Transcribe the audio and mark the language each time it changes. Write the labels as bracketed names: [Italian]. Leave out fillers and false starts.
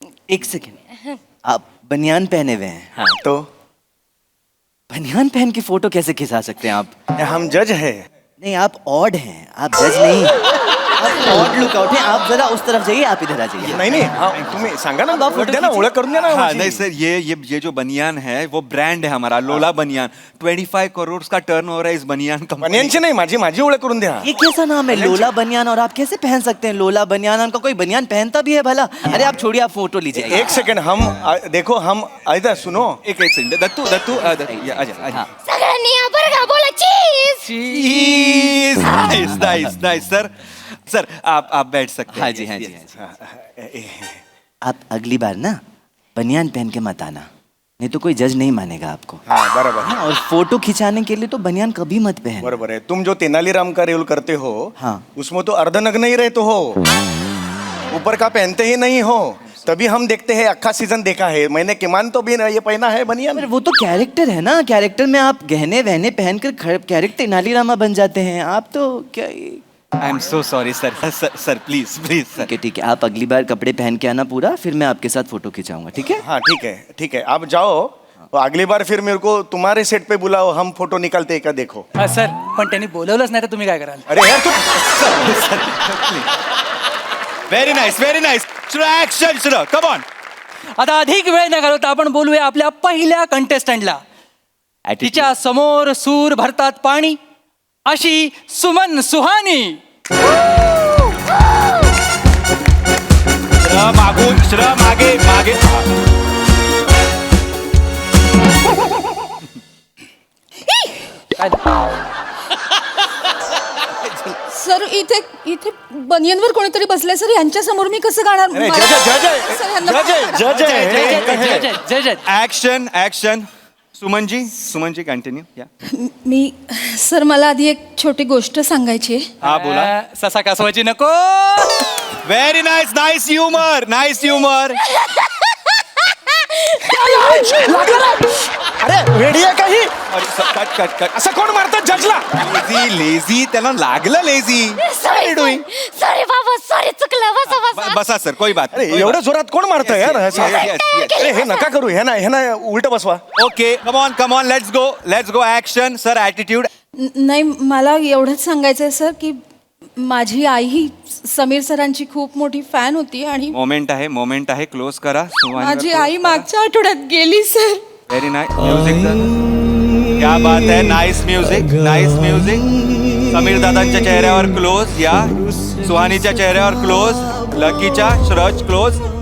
[Hindi] एक सेकेंड, आप बनियान पहने हुए हैं. तो बनियान पहन के फोटो कैसे खिंचा सकते हैं आप? हम जज है नहीं, आप ऑड हैं, आप जज नहीं. आप ऑड लुक आउट हैं. आप जरा उस तरफ जाइए, आप इधर आ जाइए. [Marathi] नाही नाही हा, तुम्ही सांगा ना ओळख द्या ना ओळख करून द्या ना [Hindi] हाँ [Marathi] माझी. [Hindi] नहीं सर ये जो बनियान है वो ब्रांड है हमारा लोला बनियान 25 करोड़ का टर्नओवर है इस बनियान कंपनी [Marathi] बनियांची नाही माझी माझी ओळख करून द्या. [Hindi] ये कैसा नाम है, लोला बनियान? और आप कैसे पहन सकते हैं लोला बनियान? उनका कोई बनियान पहनता भी है भला? अरे आप छोड़िए, आप फोटो लीजिए. एक सेकंड हम देखो हम इधर सुनो एक सेकंड दत्तू दत्तू आजा [Marathi] सगळ्यांनी या बरं का बोला चीज. [Hindi] चीज nice nice nice sir sir आप बैठ सकते हैं. हाँ जी, हाँ जी, हाँ जी. आप अगली बार ना बनियान पहन के मत आना, नहीं तो कोई जज नहीं मानेगा आपको. हाँ बराबर हाँ, और फोटो खिंचाने के लिए तो बनियान कभी मत पहन. बराबर है. तुम जो तेनालीराम का रोल करते हो हाँ. उसमें तो अर्धनग्न ही रहते हो, ऊपर का पहनते ही नहीं हो. तभी हम देखते हैं अक्खा सीजन देखा है मैंने किमान तो भी ये पहना है बनियान. पर वो तो कैरेक्टर है ना, कैरेक्टर में आप गहने वहने पहनकर कैरेक्टर तेनालीरामा बन जाते हैं. आप तो क्या I am so sorry sir sir please please sir. ठीक है, ठीक है. आप अगली बार कपड़े पहन के आना पूरा, फिर मैं आपके साथ फोटो खिंचाऊंगा. ठीक है? हाँ ठीक है आप जाओ. तो अगली बार फिर मेरे को तुम्हारे सेट पे बुलाओ, हम फोटो निकालते हैं का देखो. [Marathi] हा सर, पण त्यांनी बोलवलंच नाही तर तुम्ही काय कराल? [Hindi] अरे यार तू [English] Very nice action सुनो come on. [Marathi] आता अधिक वेळ न घालवता आपण बोलूया आपल्या पहिल्या कंटेस्टंटला. तिच्या समोर सूर भरतात पाणी अशी सुमन सुहानी. मागून मागे मागे सर इथे इथे बनियनवर कोणीतरी बसलंय सर, यांच्या समोर मी कसं गाणार? अरे, मला- जज आहे. सर, यांना- जज आहे, जज आहे. जय जय जय. Action action Suman ji continue या मी सर मला आधी एक छोटी गोष्ट सांगायची आहे. हा बोला. ससा कासवाची नको. [English] very nice humour [Marathi] अरे रेडी आहे काही [English] cut [Marathi] असं कोण मारतात जजला? लेझी त्याला लागलं लेझी. सॉरी बाबा सॉरी चुकलं बसा बसा. [Hindi] बसा सर कोई बात [Marathi] अरे एवढं जोरात कोण मारतं यार असं? [English] yes. [Marathi] अरे हे नका करू, हे ना उलट बसवा. [English] Okay come on let's go action sir attitude. [Marathi] नाही मला एवढंच सांगायचं आहे सर की माझी आई ही समीर सरांची खूप मोठी फॅन होती आणि मोमेंट आहे क्लोज करा. माझी आई मागच्या आठवड्यात गेली सर. [English] very nice music [Hindi] क्या बात है. [Marathi] नाइस म्युझिक समीर दादांच्या चेहऱ्यावर क्लोज या सुहानीच्या चेहऱ्यावर क्लोज लकीच्या श्रज क्लोज.